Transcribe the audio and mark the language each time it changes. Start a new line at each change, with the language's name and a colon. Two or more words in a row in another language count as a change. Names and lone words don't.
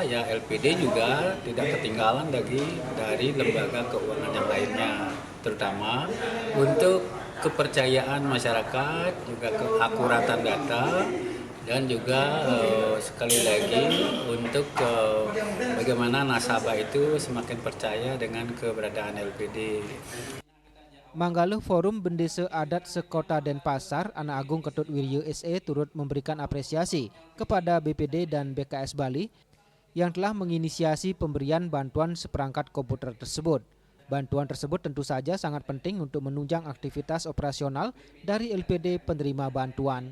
Indonesian: Ya LPD juga tidak ketinggalan dari lembaga keuangan yang lainnya, terutama untuk kepercayaan masyarakat, juga keakuratan data, dan juga sekali lagi untuk bagaimana nasabah itu semakin percaya dengan keberadaan LPD. Manggalo Forum Bendesa Adat Sekota Denpasar, Anak Agung Ketut Wiryo SE turut memberikan apresiasi kepada BPD dan BKS Bali yang telah menginisiasi pemberian bantuan seperangkat komputer tersebut. Bantuan tersebut tentu saja sangat penting untuk menunjang aktivitas operasional dari LPD penerima bantuan.